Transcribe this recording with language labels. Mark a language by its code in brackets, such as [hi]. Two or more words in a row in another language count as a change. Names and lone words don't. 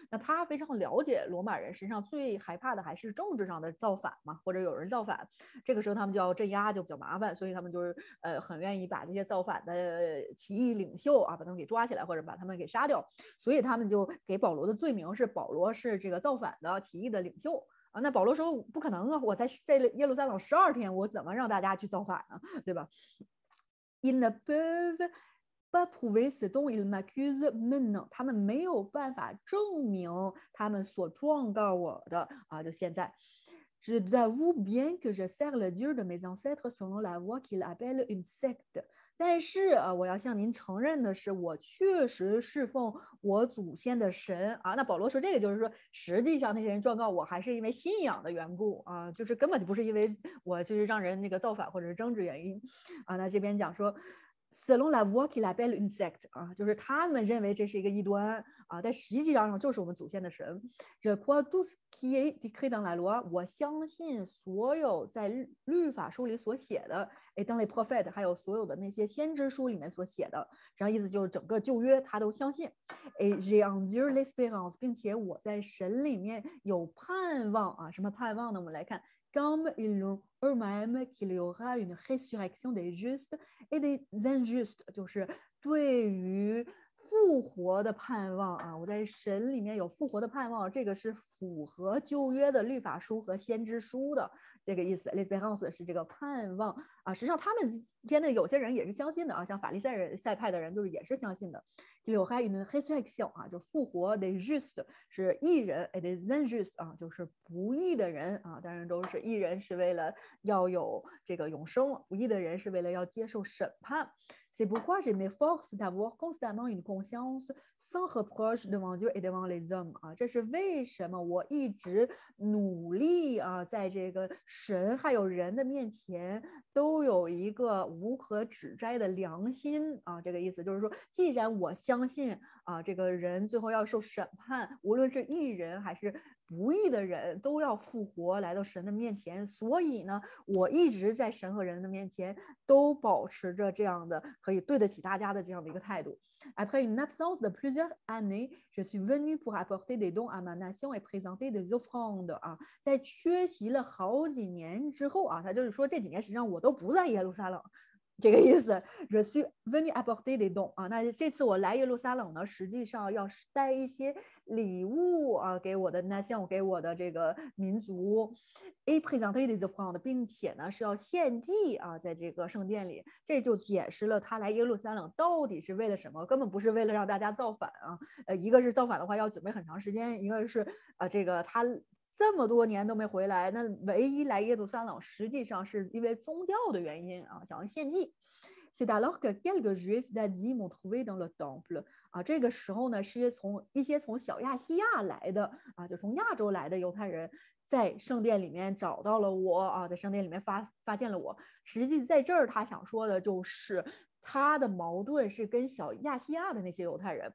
[zh] 那他非常了解罗马人，实际上最害怕的还是政治上的造反嘛，或者有人造反，这个时候他们就要镇压，就比较麻烦，所以他们就是很愿意把这些造反的起义领袖啊，把他们给抓起来，或者把他们给杀掉。所以他们就给保罗的罪名是保罗是这个造反的起义的领袖。啊，那保罗说不可能啊！我在耶路撒冷12天，我怎么让大家去造反呢？对吧 [fr] ？Ils ne peuvent pas prouver ce dont ils m'accusent maintenant。 [zh] 他们没有办法证明他们所状告我的啊，就现在。 [fr] Je t'avoue bien que je sers le Dieu de mes ancêtres selon la voie qu'il appelle une secte。 [zh] 但是啊，我要向您承认的是，我确实侍奉我祖先的神啊。那保罗说这个就是说，实际上那些人状告我还是因为信仰的缘故啊，就是根本就不是因为我就是让人那个造反或者是政治原因啊。那这边讲说。 [fr] Selon la voie qu'il appelle une secte [zh] 啊，就是他们认为这是一个异端啊，但实际上就是我们祖先的神。 [fr] Je crois tout ce qui est écrit dans la loi， [zh] 我相信所有在律法书里所写的， [fr] dans les prophètes， [zh] 还有所有的那些先知书里面所写的，这样意思就是整个旧约他都 [fr] 相信。J'ai en Dieu l'espérance， [zh] 并且我在神里面有盼望啊，什么盼望呢？我们来看。 [fr] Comme ils l'ont eux-mêmes qu'il y aura une résurrection des justes et des injustes， [zh] 就是对于复活的盼望啊，我在神里面有复活的盼望，这个是符合旧约的律法书和先知书的这个意思。L'espérance 是这个盼望啊，实际上他们间的有些人也是相信的啊，像法利赛派的人就是也是相信的。有还有 [fr] une résurrection [zh] 啊，就复活 [fr] des justes [zh] 是义人 [fr] et des injustes [zh] 啊，就是不义的人啊，当然都是义人是为了要有这个永生，不义的人是为了要接受审判。 [fr] C'est pourquoi je m'efforce d'avoir constamment une conscience sans reproche devant Dieu et devant les hommes [zh] 啊，这是为什么我一直努力啊，在这个神还有人的面前都有一个无可指摘的良心啊，这个意思就是说，既然我相信啊，这个人最后要受审判，无论是义人还是不义的人都要复活来到神的面前，所以呢，我一直在神和人的面前都保持着这样的可以对得起大家的这样的一个态度。 [fr] Après une absence de plusieurs années, je suis venu pour apporter des dons à ma nation et présenter des offrandes [zh] 啊，在缺席了好几年之后啊，他就是说这几年实际上我都不在耶路撒冷。这个意思 [fr] je suis venu apporter des dons [zh] 啊，那这次我来耶路撒冷呢，实际上要带一些礼物啊给我的 nation， 给我的这个民族 [fr] et présenter des offrandes， [zh] 并且呢是要献祭啊，在这个圣殿里，这就解释了他来耶路撒冷到底是为了什么，根本不是为了让大家造反啊，一个是造反的话要准备很长时间，一个是这个他。这么多年都没回来，那唯一来耶路撒冷，实际上是因为宗教的原因啊，想要献祭。 [fr] C'est alors que quelques juifs d'Asie m'ont trouvé dans le temple [zh] 啊，这个时候呢，是一些从小亚细亚来的啊，就从亚洲来的犹太人，在圣殿里面找到了我啊，在圣殿里面发现了我。实际在这儿他想说的就是，他的矛盾是跟小亚细亚的那些犹太人。